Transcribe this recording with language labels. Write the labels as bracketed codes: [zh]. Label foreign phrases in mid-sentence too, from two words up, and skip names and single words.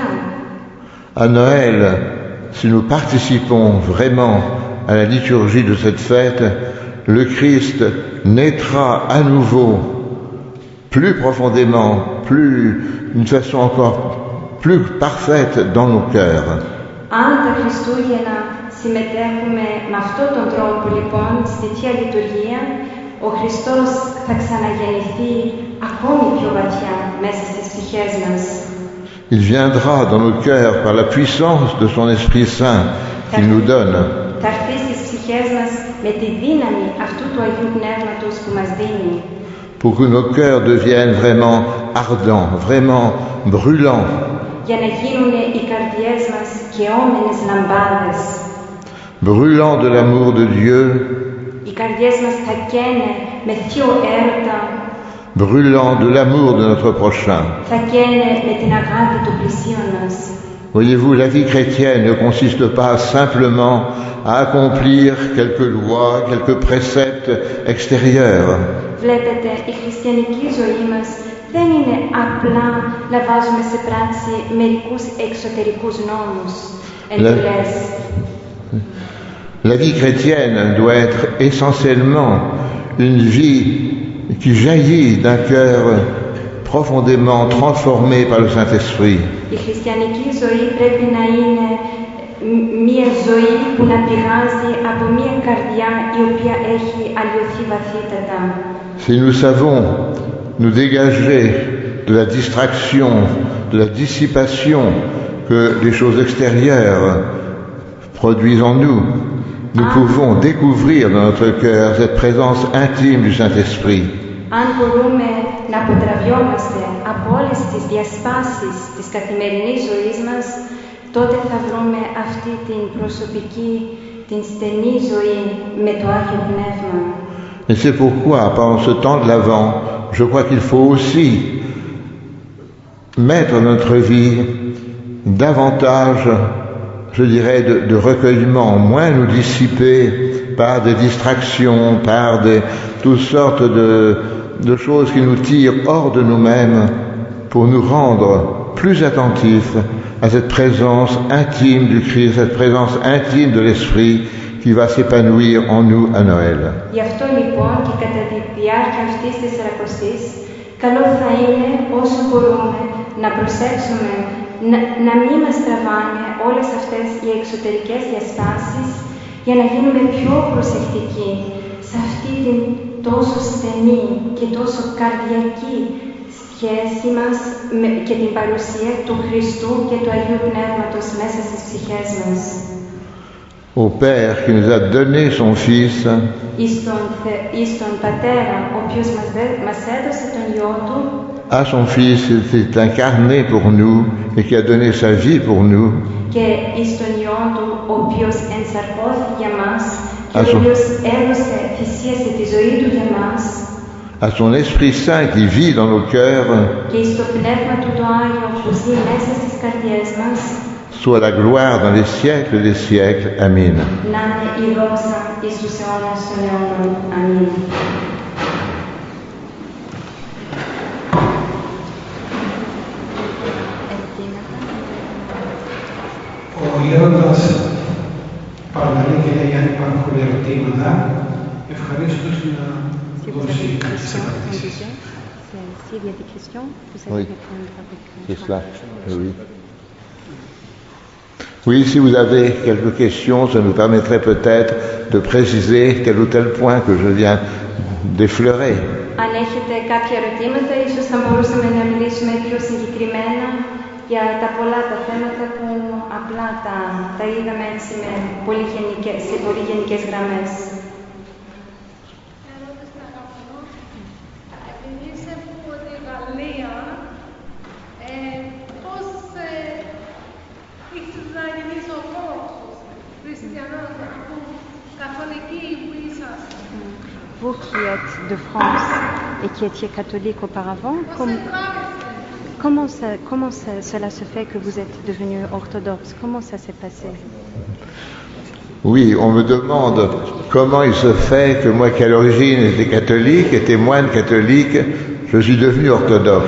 [fr] À Noël, si nous participons vraiment à la liturgie de cette fête, le Christ naîtra à nouveau, plus profondément, d'une façon encore plus parfaite dans nos cœurs. [el] Αν τα Χριστούγεννα συμμετέχουμε με αυτόν τον τρόπο λοιπόν στη Θεία Λειτουργία, ο Χριστός θα ξαναγεννηθεί ακόμη πιο βαθιά μέσα στις ψυχές μας. [fr] Il viendra dans nos cœurs par la puissance de son Esprit Saint qu'il nous donne. [el] Θα έρθει στις ψυχές μας με τη δύναμη αυτού του Αγίου Πνεύματος που μας δίνει. [fr] Pour que nos cœurs deviennent vraiment ardents, vraiment brûlants. [el] Για να γίνουν οι καρδιές μας καιόμενες λαμπάδες. [fr] Brûlants de l'amour de Dieu [el] Οι καρδιές μας θα καίνε με θείο έρωτα. [fr] Brûlant de l'amour de notre prochain. [el] Θα καίνε με την αγάπη του πλησίον μας. [fr] Voyez-vous, la vie chrétienne ne consiste pas simplement à accomplir quelques lois, quelques préceptes extérieurs. [el] Βλέπετε, η χριστιανική ζωή μας δεν είναι απλά να βάζουμε σε πράξη μερικούς εξωτερικούς νόμους, εντολές. [fr] La vie chrétienne doit être essentiellement une vie qui jaillit d'un cœur profondément transformé par le Saint-Esprit. [el] Η χριστιανική ζωή πρέπει να είναι μία ζωή που να πηγάζει από μία καρδιά η οποία έχει αλλοιωθεί βαθύτατα. [fr] Si nous savons nous dégager de la distraction, de la dissipation que les choses extérieures produisent en nous, nous pouvons découvrir dans notre cœur cette présence intime du Saint-Esprit. [el] Αν μπορούμε να αποτραβιόμαστε από όλες τις διασπάσεις της καθημερινής ζωής μας, τότε θα βρούμε αυτή την προσωπική, την στενή ζωή με το Άγιο Πνεύμα. [fr] Et c'est pourquoi, pendant ce temps de l'Avent, je crois qu'il faut aussi mettre dans notre vie davantage, je dirais, de recueillement, moins nous dissiper par des distractions, par toutes sortes de choses qui nous tirent hors de nous-mêmes pour nous rendre plus attentifs à cette présence intime du Christ, cette présence intime de l'Esprit qui va s'épanouir en nous à Noël. [el] Γι' αυτό λοιπόν και κατά τη διάρκεια αυτής της Σαρακοστής, καλό θα είναι όσο μπορούμε να προσέξουμε να μην μας τραβάνε όλες αυτές οι εξωτερικές διαστάσεις για να γίνουμε πιο προσεκτικοί σε αυτή την τόσο στενή και τόσο καρδιακή σχέση μας και την παρουσία του Χριστού και του Αγίου Πνεύματος μέσα στις ψυχές μας. [fr] Au Père qui nous a donné son Fils, [el] Εις τον Πατέρα, ο οποίος μας έδωσε τον Υιό Του, [fr] à son Fils qui s'est incarné pour nous et qui a donné sa vie pour nous, [el] και εις τον Υιό Του, ο οποίος ενσαρκώθηκε για μας και ο οποίος έδωσε, θυσίασε τη ζωή Του για μας, [fr] à son Esprit Saint qui vit dans nos cœurs, [el] και εις το Πνεύμα Του το Άγιο που ζει μέσα στις καρδιές μας, [fr] soit la gloire dans les siècles des siècles. Amen. [el] να είναι η δόξα εις τους αιώνας των αιώνων. Αμήν. Ο Γέροντας παραλαλεί και λέει αν υπάρχουν ερωτήματα, ευχαρίστως να δώσει κάποιες απαντήσεις. [fr] S'il y a des questions, vous Oui. allez répondre avec C'est cela. Oui. Oui, si vous avez quelques questions, ça nous permettrait peut-être de préciser tel ou tel point que je viens d'effleurer. [el] Αν έχετε κάποια ερωτήματα, ίσως θα μπορούσαμε να μιλήσουμε πιο συγκεκριμένα για τα πολλά τα θέματα που απλά τα είδαμε έτσι σε πολύ γενικές γραμμές. Επειδή είσαι από τη Γαλλία, πώς ήρθες να γίνεις ορθόδοξος, χριστιανός, καθολική που είσαστε? [fr] Vous qui êtes de France et qui étiez catholique auparavant, comment cela se fait que vous êtes devenu orthodoxe? Comment ça s'est passé? Oui, on me demande comment il se fait que moi qui à l'origine étais catholique, était moine catholique, je suis devenu orthodoxe.